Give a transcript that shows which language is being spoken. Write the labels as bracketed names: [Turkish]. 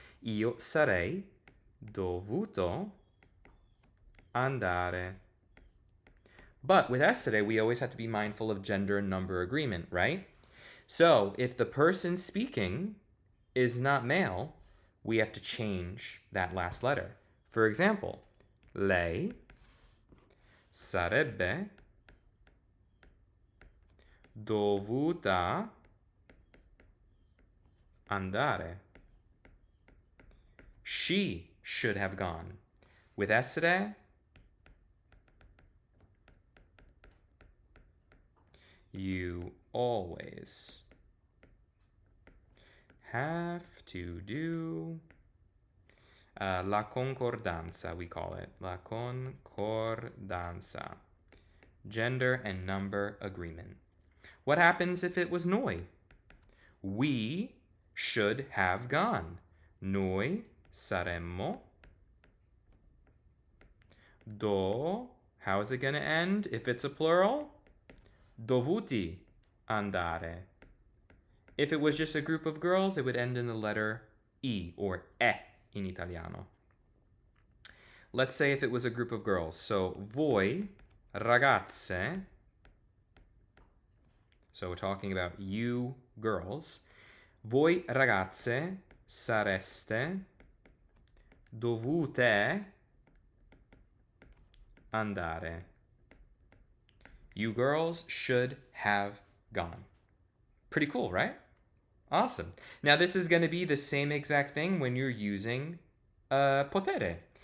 [Italian] Io sarei dovuto andare. [English] But with essere, we always have to be mindful of gender and number agreement, right? So if the person speaking is not male, we have to change that last letter. For example, [Italian] lei sarebbe dovuta andare. [English] She should have gone. With essere, you always have to do la concordanza, we call it. La concordanza. Gender and number agreement. What happens if it was noi? We should have gone. [Italian] Noi saremmo [English] how is it going to end if it's a plural? [Italian] Dovuti andare. [English] If it was just a group of girls, it would end in the letter I or E in Italiano. Let's say if it was a group of girls. So, voi ragazze. So we're talking about you girls. [Italian] Voi ragazze sareste dovute andare. [English] You girls should have gone. Pretty cool, right? Awesome. Now this is going to be the same exact thing when you're using potere.